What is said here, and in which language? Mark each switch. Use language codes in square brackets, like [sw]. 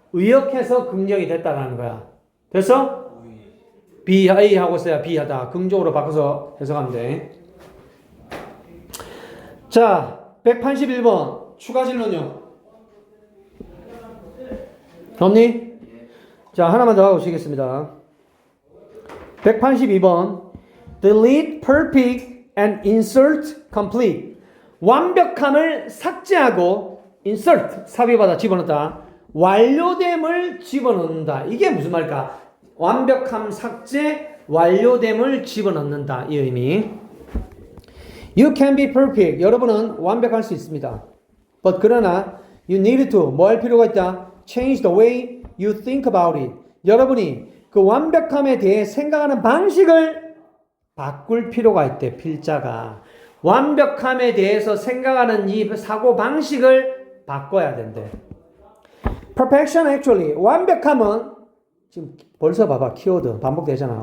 [ko] 의역해서 긍정이 됐다라는 거야. 됐어? B, A 하고서야 B 하다. 긍정으로 바꿔서 해석하면 돼. 자, 181번 추가 질문요. 없니? 자, 하나만 더 하고 쉬겠습니다. [en] 182번 delete perfect and insert complete. [ko] 완벽함을 삭제하고 insert 삽입하다 집어넣다. 완료됨을 집어넣는다. 이게 무슨 말일까? 완벽함 삭제, 완료됨을 집어넣는다. 이 의미. [en] You can be perfect. [ko] 여러분은 완벽할 수 있습니다. [en] But [ko] 그러나 [en] you need to [ko] 뭐 할 필요가 있다? [en] Change the way you think about it. [ko] 여러분이 그 완벽함에 대해 생각하는 방식을 바꿀 필요가 있대. 필자가. 완벽함에 대해서 생각하는 이 사고 방식을 바꿔야 된대. [en] Perfection actually. [ko] 완벽함은 지금 벌써 봐봐. 키워드 반복되잖아.